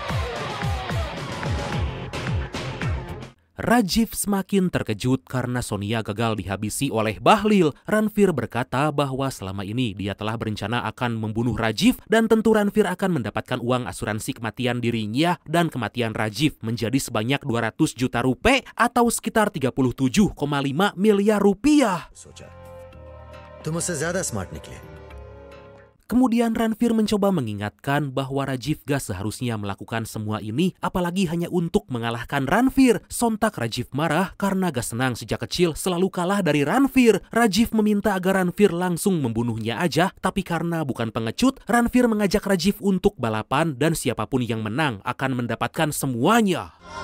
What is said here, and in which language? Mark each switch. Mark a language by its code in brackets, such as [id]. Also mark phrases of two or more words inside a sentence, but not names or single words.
[id] Rajiv semakin terkejut karena Sonia gagal dihabisi oleh Bahlil. Ranveer berkata bahwa selama ini dia telah berencana akan membunuh Rajiv dan tentu Ranveer akan mendapatkan uang asuransi kematian dirinya dan kematian Rajiv menjadi sebanyak 200 juta rupiah atau sekitar 37,5 miliar rupiah. [hi] सोचा तुम उससे ज्यादा स्मार्ट निकले. [id] Kemudian Ranveer mencoba mengingatkan bahwa Rajiv gak seharusnya melakukan semua ini apalagi hanya untuk mengalahkan Ranveer. Sontak Rajiv marah karena gak senang sejak kecil selalu kalah dari Ranveer. Rajiv meminta agar Ranveer langsung membunuhnya aja, tapi karena bukan pengecut, Ranveer mengajak Rajiv untuk balapan dan siapapun yang menang akan mendapatkan semuanya.